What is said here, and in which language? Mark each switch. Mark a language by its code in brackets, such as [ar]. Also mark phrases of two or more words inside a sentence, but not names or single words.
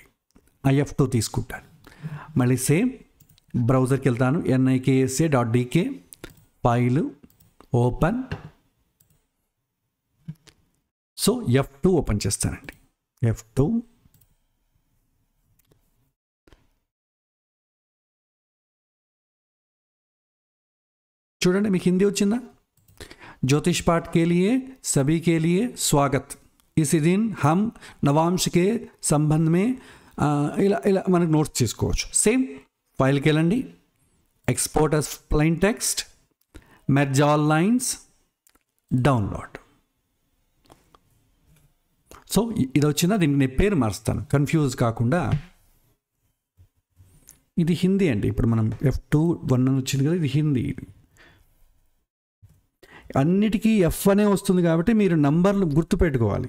[te] ఆ F2 తీసుకుంటాను. మళ్ళీ [en] same browser [te] వెళ్తాను, niksa.dk, [en] file open. [te] సో F2 ఓపెన్ చేస్తానండి. F2 చూడండి, మీకు హిందీ వచ్చిందా. [hi] ज्योतिष पाठ के लिए सभी के लिए स्वागत. इसी दिन हम नवांश के संबंध में [te] ఇలా మనకు నోట్స్ చేసుకోవచ్చు. సేమ్ ఫైల్కి వెళ్ళండి, [en] ఎక్స్పోర్ట్ as plain text, merge all lines, [te] డౌన్లోడ్. సో ఇది వచ్చిందా, దీనికి నేను పేరు మారుస్తాను కన్ఫ్యూజ్ కాకుండా. ఇది హిందీ అండి. ఇప్పుడు మనం F2 1 వచ్చింది కదా, ఇది హిందీ. అన్నిటికీ F అనే వస్తుంది కాబట్టి మీరు నంబర్లు గుర్తుపెట్టుకోవాలి.